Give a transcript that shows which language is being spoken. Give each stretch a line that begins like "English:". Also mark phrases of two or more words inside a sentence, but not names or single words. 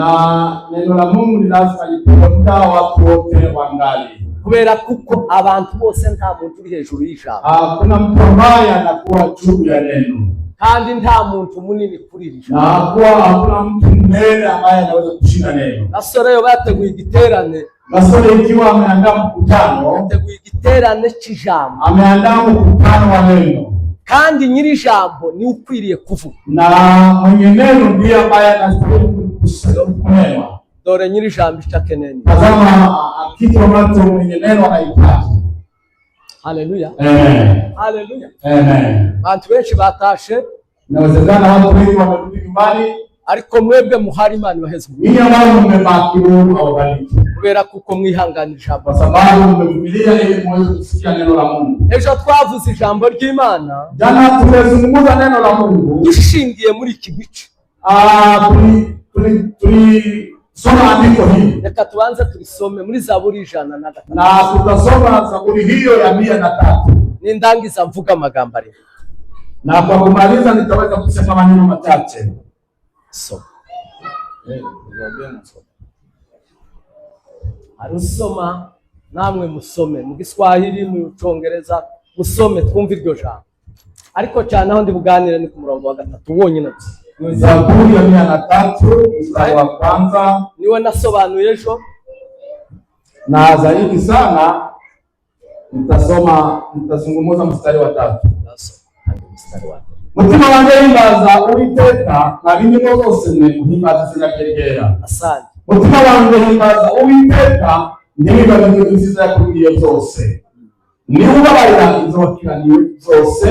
Swahili: Na neno la Mungu ni lazima lipewe muda watu wote wangali.
Kinyarwanda: Kubera kuko abantu bose nta muntu uri hejuru y'ijambo.
Swahili: Kuna mtu ambaye anakuwa juu ya neno.
Kinyarwanda: Kandi nta muntu munini kuri ijambo.
Swahili: Na hakuna mtu mbele ambaye anaweza kushinda neno.
Kinyarwanda: Basore bateguye igiterane.
Swahili: Basore ikiwa ameandaa mkutano,
Kinyarwanda: bateguye igiterane cy'ijambo.
Swahili: Ameandaa mkutano wa neno.
Kinyarwanda: Kandi nyiri ijambo ni ukwiriye kuvuga.
Swahili: Na mwenye neno ndiye ambaye anastahili kunewa.
Kinyarwanda: Dore nyiri ijambo itakeneni.
Swahili: Tazama kitu ambacho mwenye neno anahitaji. Haleluya. Amen. Haleluya. Amen.
Kinyarwanda: Abantu benshi batashe.
Swahili: Inawezekana watu wengi wamerudi nyumbani.
Kinyarwanda: Ariko mwebwe muhari Imana ibaheze.
Swahili: Ninyi ambao mmebaki Mungu awabariki.
Kinyarwanda: Kubera kuko mwihanganisha.
Swahili: Kwa sababu mmevumilia ili muweze kusikia neno la Mungu.
Kinyarwanda: Ejo twavuze ijambo ry'Imana.
Swahili: Jana tumezungumza neno la Mungu.
Kinyarwanda: Dushingiye muri iki gice.
Swahili: Soma andiko hili. Reka tuanze tulisome muri Zaburi 103. Na tutasoma Zaburi hiyo ya 103.
Kinyarwanda: Nindangiza mvuga amagambo ari.
Swahili: Na kwa kumaliza nitaweza kusema maneno machache. So.
Kinyarwanda: Arusoma namwe musome mu Giswahili mu Cyongereza musome twumve iryo jambo. Ariko cyane aho ndi buganire ni ku murongo wa 3 wonyine.
Swahili: Zaburi ya 103 mstari wa kwanza
Kinyarwanda: niwe nasobanuye ejo,
Swahili: na zaidi sana nitazungumza mstari wa 3.
Kinyarwanda: Mutima wanjye himbaza Uwiteka na bindimo zose muhimbaza izina rye ryera.
Swahili: Asante.
Kinyarwanda: Mutima wanjye himbaza Uwiteka ndirimba ibintu byiza yakubwiye byose. Ni ubabarira ibyo wakiraniwe byose.